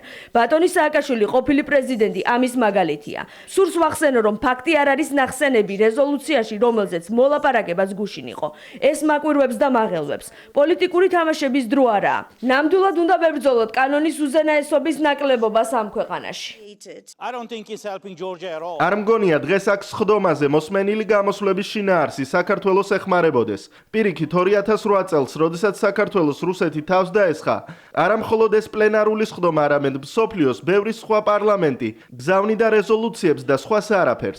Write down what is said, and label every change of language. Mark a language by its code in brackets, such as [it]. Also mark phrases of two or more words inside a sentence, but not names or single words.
[ka] ბატონი სააკაშვილი ყოფილი პრეზიდენტი ამის მაგალითია. სურს ვახსენო, რომ ფაქტი არ არის ნახსენები რეზოლუციაში, რომელზეც მოლაპარაკებაც გუშინ იყო. ეს მაკვირვებს და მაღელვებს. პოლიტიკური თამაშების დრო არაა. ნამდვილად უნდა ვებრძოლოთ კანონის უზენაესობის ნაკლებობას ამ ქვეყანაში. [en] I don't think it's helping Georgia at all. [ka] არ მგონია დღეს აქ სხდომაზე მოსმენილი გამოსვლების შინაარსი საქართველოს ეხმარებოდეს. პირიქით 2008 წელს, როდესაც საქართველოს რუსეთი თავს დაესხა, არა მხოლოდ ეს პლენარული სხდომა, არამედ მსოფლიოს ბევრი სხვა პარლამენტი გზავნიდა რეზოლუციებს და სხვა არაფერს.